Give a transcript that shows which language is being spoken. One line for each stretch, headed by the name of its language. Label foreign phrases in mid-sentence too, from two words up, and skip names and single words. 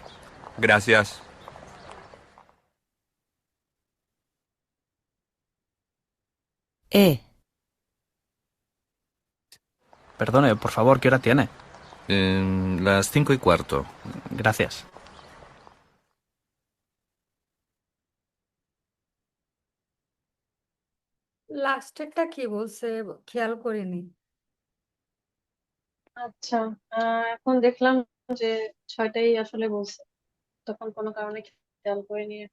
Spanish: Gracias. E. Perdone, por favor, ¿qué hora tiene? Las 5:15. Gracias.
Bangla: লাস্টেরটা কি বলছে খেয়াল করিনি। আচ্ছা, এখন দেখলাম যে 6টাই আসলে বলছে, তখন কোনো কারণে খেয়াল করিনি।